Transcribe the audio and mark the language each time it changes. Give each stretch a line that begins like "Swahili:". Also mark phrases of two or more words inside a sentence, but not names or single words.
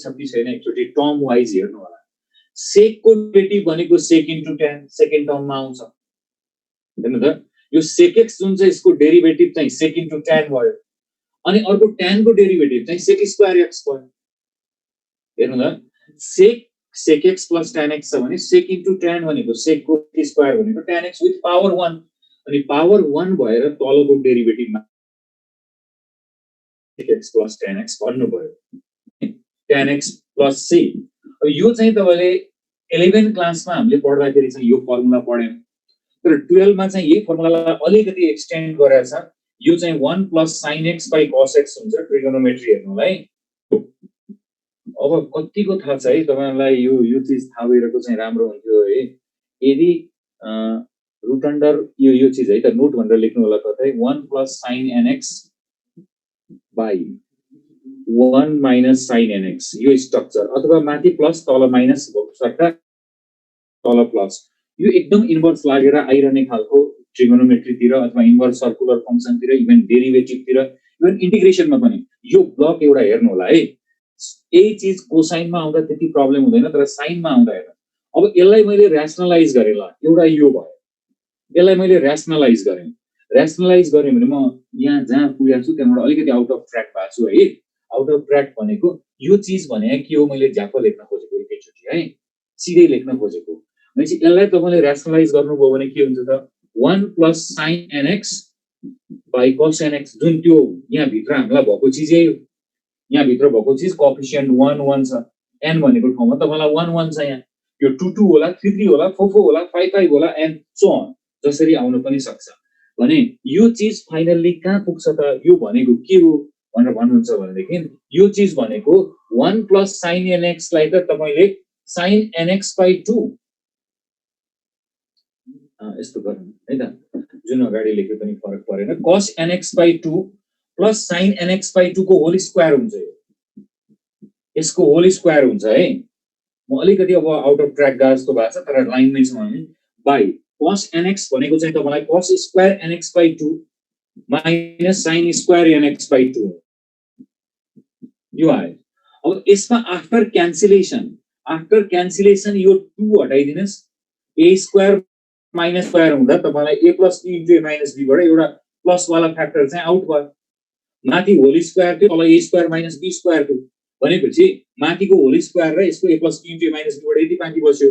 Nepali: छ कि छैन एकचोटी
English: term wise
Nepali: हेर्नु होला sec को डेरिभेटिभ भनेको
English: sec into tan
Nepali: सेकेन्ड टर्ममा आउँछ हेर्नु त यो sec x जुन चाहिँ यसको डेरिभेटिभ चाहिँ
English: sec into tan
Nepali: भयो अनि अर्को tan को डेरिभेटिभ चाहिँ
English: sec square x
Nepali: भयो हेर्नु त
English: sec x plus tan x
Nepali: छ भने
English: sec into tan
Nepali: भनेको sec को स्क्वायर भनेको
English: tan x with power 1
Nepali: अनि पावर 1 भएर तलको डेरिभेटिभमा
English: sec x plus tan x
Nepali: भन्नु भयो
English: tan x plus c
Nepali: यो चाहिँ तपाईले 11 क्लासमा हामीले पढ्दाखेरि चाहिँ यो फर्मुला पढ्यौं तर 12 मा चाहिँ यही फर्मुलालाई अलिकति एक्सटेन्ड गरेर छ यो चाहिँ
English: 1 plus sin x by cos x
Nepali: हुन्छ ट्रिगोनोमेट्री हेर्नुलाई अब कतिको थाहा छ है तपाईहरुलाई यो चीज थाहा भइरहेको चाहिँ राम्रो हुन्थ्यो है यदि
English: root under
Nepali: यो चीज है त नोट भनेर लेख्नु होला कतै 1 plus
English: sin nx by 1 minus sin nx
Nepali: यो स्ट्रक्चर अथवा माथि प्लस तल माइनस सट्टा तल प्लस यो एकदम इन्भर्स लागेर आइरहने खालको ट्रिगोनोमेट्री तिर अथवा
English: inverse circular function
Nepali: तिर
English: even derivative
Nepali: तिर इभन इन्टिग्रेसनमा पनि यो ब्लक एउटा हेर्नु होला है यही चीज कोसाइन मा आउँदा त्यति प्रब्लम हुँदैन तर साइन मा आउँदा हेर्नु अब यसलाई मैले र्याशनलाइज गरे ल एउटा यो भयो यसलाई मैले र्याशनलाइज गरे भने म यहाँ जहाँ पुगेको छु त्यहाँबाट अलिकति
English: out of track
Nepali: भएको छु है
English: out of track
Nepali: भनेको यो चीज भने के हो मैले झ्याप लेख्न खोजेको एकैचोटी है सिधै लेख्न खोजेको भनेपछि यसलाई तपाईले र्याशनलाइज गर्नुभयो भने के हुन्छ त
English: 1 plus sin nx by cos nx
Nepali: जुन त्यो यहाँ भित्र हामीलाई भएको चीज यही हो यहाँ भित्र भएको चीज कोएफिसिएन्ट 1 1 छ n भनेको ठाउँमा तपाईलाई 1 1 छ यहाँ यो 2 2 होला 3 3 होला 4 4 होला 5 5 होला
English: and so on
Nepali: जसरी आउन पनि सक्छ भने यो चीज फाइनली कहाँ पुग्छ त यो भनेको के हो भनेर भन्नुहुन्छ भनेदेखि यो चिज भनेको 1 + sin nx लाई त तपाईले sin nx / 2 यस्तो गर्नु है त, जुन अगाडि लेखे पनि फरक परेन, cos nx / 2 + sin nx / 2 को
English: whole square
Nepali: हुन्छ यो, यसको
English: whole square
Nepali: हुन्छ है। म अलिकति अब
English: out of track
Nepali: गए जस्तो भएको छ तर लाइनमै छौँ हामी। बाई cos nx भनेको चाहिँ तपाईलाई cos स्क्वायर nx / 2 - sin स्क्वायर nx / 2 यो आयो। अब यसमा
English: after cancellation
Nepali: यो 2 हटाइदिनुस्,
English: a square minus square
Nepali: हुँदा तपाईलाई a + b * a - b बाट एउटा प्लस वाला फ्याक्टर चाहिँ आउट भयो। माथि
English: whole square
Nepali: थियो, तल
English: a square minus b square
Nepali: थियो भनेपछि माथिको
English: whole square
Nepali: र यसको a + b * a - b बाट यति बाँकी बस्यो।